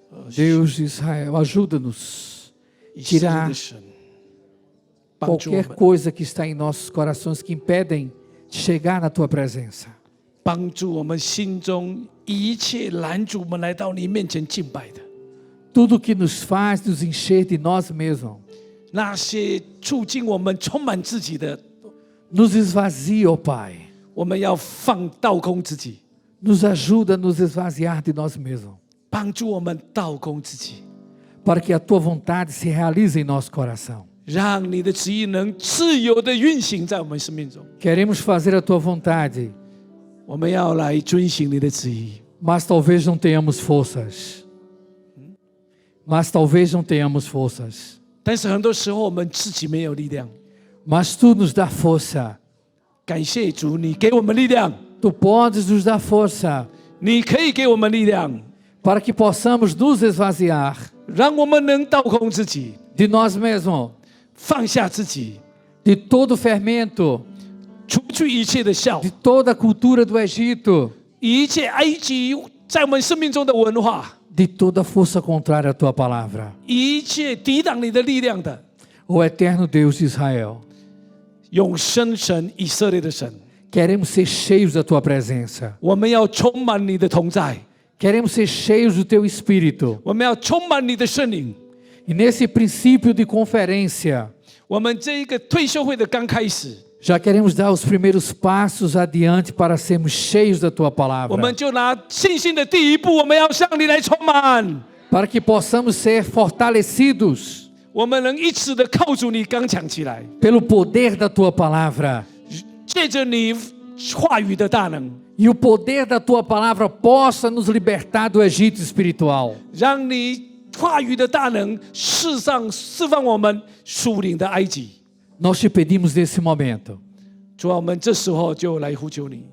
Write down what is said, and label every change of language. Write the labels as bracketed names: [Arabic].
[Portuguese] Deus de Israel, ajuda-nos [Chinese] 以色列 [Portuguese] tirar [Chinese] 的神，帮助我 [Portuguese] qualquer [Chinese] 们， [Portuguese] coisa que está em nossos corações que impedem de chegar na tua presença. [Chinese] 帮助我们心中一切拦阻我们来到你面前敬拜的， [Portuguese] Tudo que nos faz nos encher de nós mesmos, [Chinese] 那些促进我们充满自己的， [Portuguese] nos esvazia, ó Pai. [Chinese] 我们要放倒空自己， [Portuguese] Nos ajuda a nos esvaziar de nós mesmos, [Chinese] 帮助我们倒空自己， [Portuguese] para que a tua vontade se realize em nosso coração. [Chinese] 让你的旨意能自由的运行在我们生命中。 [Portuguese] Queremos fazer a tua vontade, [Chinese] 我们要来遵行你的旨意， [Portuguese] mas talvez não tenhamos forças. Mas talvez não tenhamos forças. [Chinese] 但是很多时候我们自己没有力量， [Portuguese] Mas tu nos dá força. [Chinese] 感谢主，你给我们力量， [Portuguese] Tu podes nos dar força [Chinese] 你可以给我们力量， [Portuguese] para que possamos nos esvaziar [Chinese] 让我们能倒空自己， [Portuguese] de nós mesmos, [Chinese] 放下自己， [Portuguese] de todo o fermento, [Chinese] 除去一切的笑， [Portuguese] de toda a cultura do Egito, [Chinese] 一切埃及在我们生命中的文化， [Portuguese] de toda força contrária à tua palavra. [Chinese] 一切抵挡你的力量的， [Portuguese] O eterno Deus de Israel, [Chinese] 永生神以色列的神， [Portuguese] queremos ser cheios da tua presença. [Chinese] 我们要充满你的同在， [Portuguese] Queremos ser cheios do teu espírito. [Chinese] 我们要充满你的圣灵。 [Portuguese] E nesse princípio de conferência, [Chinese] 我们这一个退休会的刚开始， [Portuguese] já queremos dar os primeiros passos adiante para sermos cheios da tua [Chinese] 我 [Portuguese] palavra. [Chinese] 们就拿信心的第一步，我们要向你来充满， [Portuguese] Para que possamos ser fortalecidos [Chinese] 我们能一直的靠主你刚强起来， [Portuguese] pelo poder da tua palavra. [Chinese] 借着你话语的大能， [Portuguese] E o poder da tua palavra possa nos libertar do Egito espiritual. [Chinese] 让你话语的大能释放我们属灵的埃及。 [Portuguese] Nós te pedimos nesse momento, [Chinese] 主啊，我们这时候就来呼求你，